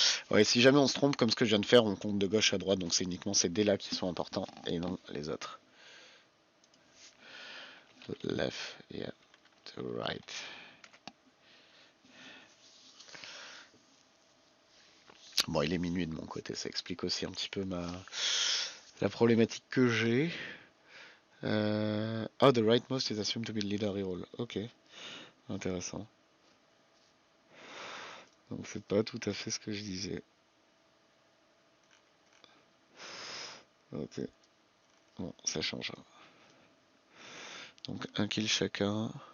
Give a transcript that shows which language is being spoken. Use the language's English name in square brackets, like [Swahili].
[French] Ouais, si jamais on se trompe, comme ce que je viens de faire, on compte de gauche à droite, donc c'est uniquement ces dés là qui sont importants et non les autres. [English] Left, yeah, to right. [French] Bon, il est minuit de mon côté, ça explique aussi un petit peu la problématique que j'ai. [English] Oh, the rightmost is assumed to be leader reroll. [French] Ok, intéressant. Donc c'est pas tout à fait ce que je disais. Ok, bon, ça change. Donc un kill chacun.